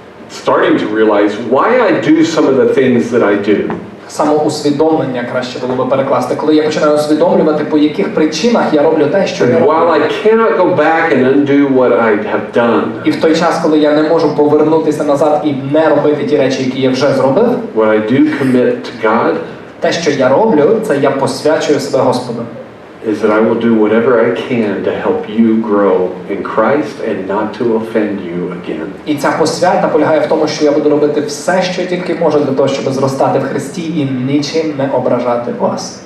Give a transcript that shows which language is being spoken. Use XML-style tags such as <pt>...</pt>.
<en>Starting to realize why I do some of the things that I do.</en> <uk>Самоусвідомлення краще було би перекласти. Коли я починаю усвідомлювати, по яких причинах я роблю те, що я</uk> <en>And while</en> <uk>роблю.</uk> <en>I cannot go back and undo what I have done,</en> <uk>І в той час, коли я не можу повернутися назад і не робити ті речі, які я вже зробив,</uk> <en>what I do commit to God</en> <uk>те, що я роблю, це я посвячую себе Господу.</uk> <en>is that I will do whatever I can to help you grow in Christ and not to offend you again.</en> <uk>І ця посвята полягає в тому, що я буду робити все, що тільки можу для того, щоб зростати в Христі і нічим не ображати вас.</uk>